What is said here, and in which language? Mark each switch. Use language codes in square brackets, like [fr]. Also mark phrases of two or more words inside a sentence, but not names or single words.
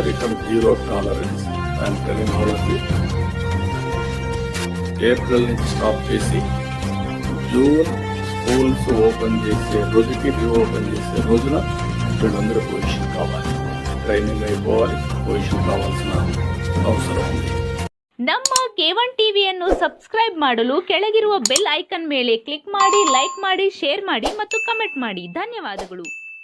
[te] ఇక్కడ 0 టాలరెన్స్. ఏప్రిల్ నుంచి స్టాప్ చేసి జూన్ [en] schools open [te] చేసే రోజుకి రీఓపెన్ చేసే రోజున వీళ్ళందరూ పొజిషన్ కావాలి, ట్రైనింగ్ అయిపోవాలి, పొజిషన్ కావాల్సిన ಅವಸರ ఉంది. [kn] ನಮ್ಮ K1 ಟಿವಿಯನ್ನು ಸಬ್ಸ್ಕ್ರೈಬ್ ಮಾಡಲು ಕೆಳಗಿರುವ [en] bell icon [kn] ಮೇಲೆ ಕ್ಲಿಕ್ ಮಾಡಿ, ಲೈಕ್ ಮಾಡಿ, ಶೇರ್ ಮಾಡಿ ಮತ್ತು ಕಮೆಂಟ್ ಮಾಡಿ. ಧನ್ಯವಾದಗಳು.